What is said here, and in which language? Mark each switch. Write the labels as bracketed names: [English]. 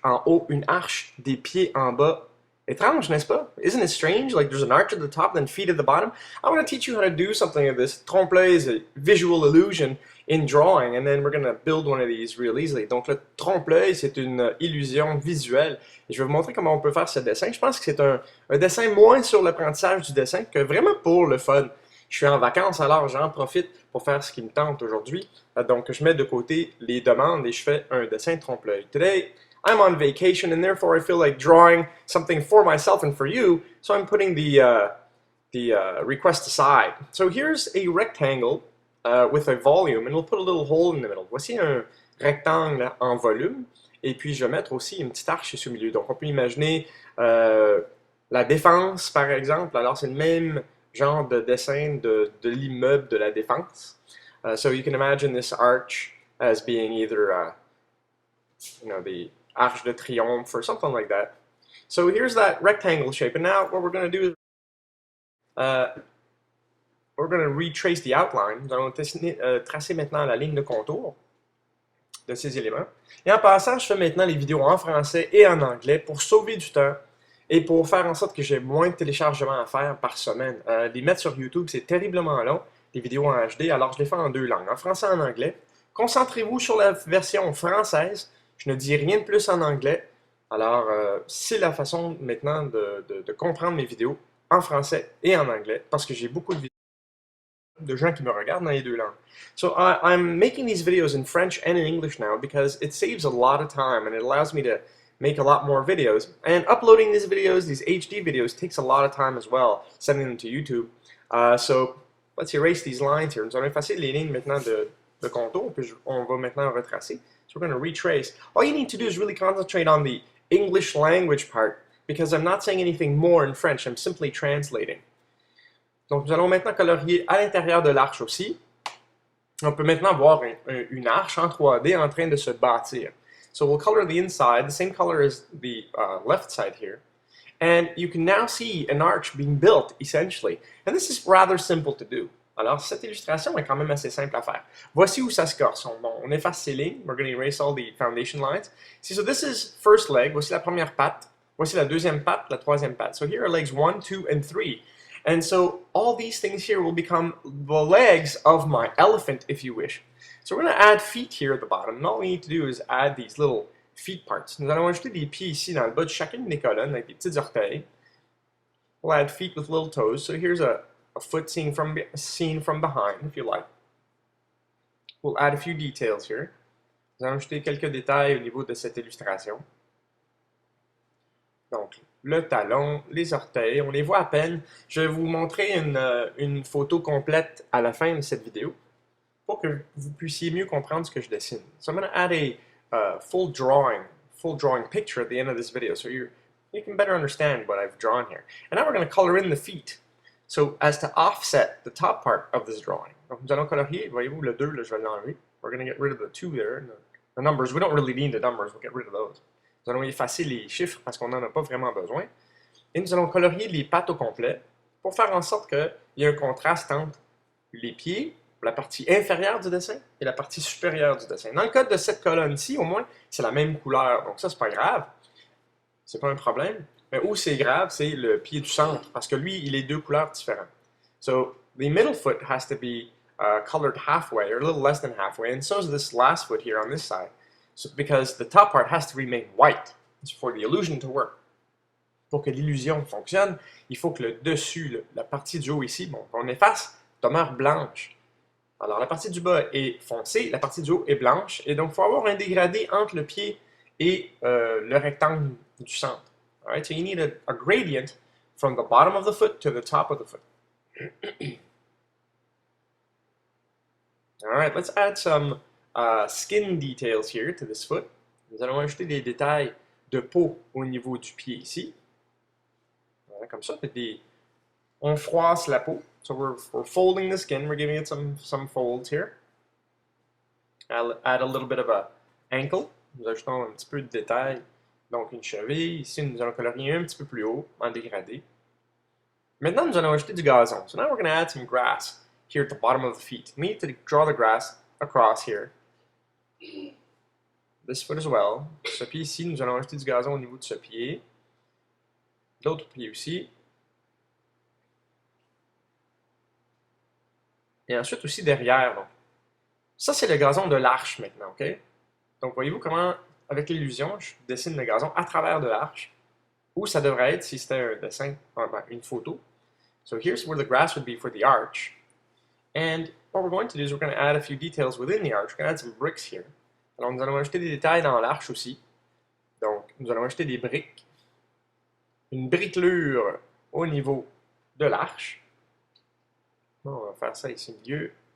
[French] En haut, une arche, des pieds en bas. Étrange, n'est-ce pas? [English] Isn't it strange? Like there's an arch at the top, then feet at the bottom. I want to teach you how to do something of this. Trompe-l'œil is a visual illusion in drawing, and then we're going to build one of these real easily. [French] Donc le trompe-l'œil, c'est une illusion visuelle. Et je vais vous montrer comment on peut faire ce dessin. Je pense que c'est un dessin moins sur l'apprentissage du dessin que vraiment pour le fun. Je suis en vacances, alors j'en profite pour faire ce qui me tente aujourd'hui. Donc, je mets de côté les demandes et je fais un dessin trompe-l'œil. [English] Today, I'm on vacation and therefore I feel like drawing something for myself and for you, so I'm putting the request aside. So here's a rectangle with a volume and we'll put a little hole in the middle. [French] Voici un rectangle en volume et puis je vais mettre aussi une petite arche ici au milieu. Donc, on peut imaginer la Défense, par exemple. Alors, c'est le même genre de dessin de l'immeuble de la Défense. [English] So you can imagine this arch as being either, the Arche de Triomphe or something like that. So here's that rectangle shape. And now what we're going to do is we're going to retrace the outline. [French] Nous allons tracer maintenant la ligne de contour de ces éléments. Et en passant, je fais maintenant les vidéos en français et en anglais pour sauver du temps et pour faire en sorte que j'ai moins de téléchargements à faire par semaine. Les mettre sur YouTube, c'est terriblement long, les vidéos en HD, alors je les fais en deux langues, en français et en anglais. Concentrez-vous sur la version française. Je ne dis rien de plus en anglais. Alors, c'est la façon maintenant de comprendre mes vidéos en français et en anglais, parce que j'ai beaucoup de vidéos de gens qui me regardent dans les deux langues. [English] So I'm making these videos in French and in English now because it saves a lot of time and it allows me to make a lot more videos. And uploading these videos, these HD videos, takes a lot of time as well, sending them to YouTube. So let's erase these lines here. [French] Nous allons effacer les lignes maintenant de contour, puis on va maintenant retracer. [English] So we're going to retrace. All you need to do is really concentrate on the English language part, because I'm not saying anything more in French, I'm simply translating. [French] Donc nous allons maintenant colorier à l'intérieur de l'arche aussi. On peut maintenant voir une arche en 3D en train de se bâtir. [English] So we'll color the inside, the same color as the left side here. And you can now see an arch being built, essentially. And this is rather simple to do. [French] Alors, cette illustration est quand même assez simple à faire. Voici où ça se corse. On efface ces lignes. [English] We're going to erase all the foundation lines. See, so this is first leg. [French] Voici la première patte. Voici la deuxième patte, la troisième patte. [English] So here are legs 1, 2, and 3. And so all these things here will become the legs of my elephant, if you wish. So we're going to add feet here at the bottom. And all we need to do is add these little feet parts. [French] Nous allons ajouter des pieds ici dans le bas de chacune des colonnes avec des petits orteils. [English] We'll add feet with little toes. So here's a foot seen from behind, if you like. We'll add a few details here. [French] Nous allons ajouter quelques détails au niveau de cette illustration. Donc, le talon, les orteils, on les voit à peine. Je vais vous montrer une photo complète à la fin de cette vidéo pour que vous puissiez mieux comprendre ce que je dessine. [English] So I'm going to add a full drawing picture at the end of this video, so you can better understand what I've drawn here. And now we're going to color in the feet, so as to offset the top part of this drawing. [French] Donc nous allons colorier, voyez-vous le 2, là, je vais l'enlever. [English] We're going to get rid of the 2 there, the numbers. We don't really need the numbers, we'll get rid of those. [French] Nous allons effacer les chiffres parce qu'on n'en a pas vraiment besoin. Et nous allons colorier les pattes au complet pour faire en sorte qu'il y ait un contraste entre les pieds, la partie inférieure du dessin et la partie supérieure du dessin. Dans le cas de cette colonne-ci, au moins, c'est la même couleur. Donc ça, c'est pas grave. C'est pas un problème. Mais où c'est grave, c'est le pied du centre, parce que lui, il est deux couleurs différentes. [English] So, the middle foot has to be colored halfway, or a little less than halfway, and so is this last foot here on this side. So, because the top part has to remain white for the illusion to work. [French] Pour que l'illusion fonctionne, il faut que le dessus, la partie du haut ici, bon, on efface, demeure blanche. Alors, la partie du bas est foncée, la partie du haut est blanche, et donc il faut avoir un dégradé entre le pied et le rectangle du centre. [English] All right, so you need a gradient from the bottom of the foot to the top of the foot. All right, let's add some skin details here to this foot. [French] Nous allons ajouter des détails de peau au niveau du pied ici. Voilà, comme ça, on froisse la peau. [English] So we're folding the skin, we're giving it some folds here. I'll add a little bit of a ankle. [French] Nous ajoutons un petit peu de détails. Donc une cheville. Ici, nous allons colorier un petit peu plus haut, en dégradé. Maintenant, nous allons ajouter du gazon. [English] So now we're going to add some grass here at the bottom of the feet. We need to draw the grass across here. This foot as well. [French] Ce pied ici, nous allons ajouter du gazon au niveau de ce pied. L'autre pied aussi. Et ensuite aussi derrière. Donc. Ça, c'est le gazon de l'arche maintenant, OK? Donc, voyez-vous comment, avec l'illusion, je dessine le gazon à travers de l'arche, où ça devrait être si c'était un dessin, une photo. [English] So here's where the grass would be for the arch. And what we're going to do is we're going to add a few details within the arch. We're going to add some bricks here. [French] Alors, nous allons ajouter des détails dans l'arche aussi. Donc, nous allons ajouter des briques. Une briquelure au niveau de l'arche. On va faire ça ici au milieu.